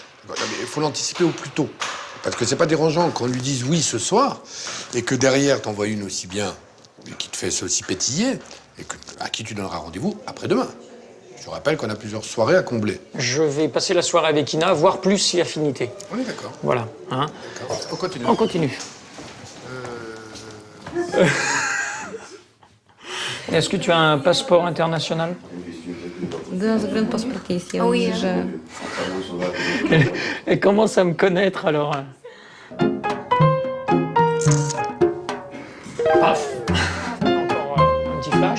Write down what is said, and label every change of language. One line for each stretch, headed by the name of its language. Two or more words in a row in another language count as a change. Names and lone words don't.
French: Voilà, mais il faut l'anticiper au plus tôt. Parce que c'est pas dérangeant qu'on lui dise oui ce soir et que derrière t'envoies une aussi bien et qui te fait aussi pétiller et à qui tu donneras rendez-vous après-demain. Je rappelle qu'on a plusieurs soirées à combler. Je vais passer la soirée avec Ina, voir plus si affinité. On est d'accord. Voilà. Hein. D'accord. On continue. On continue. Est-ce que tu as un passeport international?
Russian: Да, загранпаспорт есть, я
French: Oui,
Russian: уезжаю.
French: Elle commence à me connaître alors. Paf. Encore un petit